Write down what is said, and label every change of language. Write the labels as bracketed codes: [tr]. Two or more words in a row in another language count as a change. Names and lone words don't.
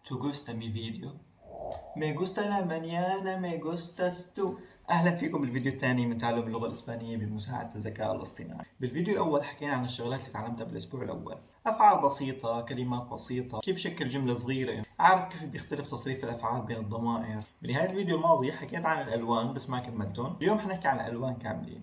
[es] ¿Tu gusta mi video? Me gusta la mañana, me gustas tú. [ar] أهلا فيكم بالفيديو الثاني من تعلم اللغة الإسبانية بمساعدة الذكاء الاصطناعي. بالفيديو الأول حكينا عن الشغلات اللي تعلمتها بالأسبوع الأول. أفعال بسيطة، كلمات بسيطة، كيف شكل جملة صغيرة، عارف كيف بيختلف تصريف الأفعال بين الضمائر. بنهاية الفيديو الماضي حكيت عن الألوان بس ما كملتهم. اليوم حنحكي عن الألوان كاملين.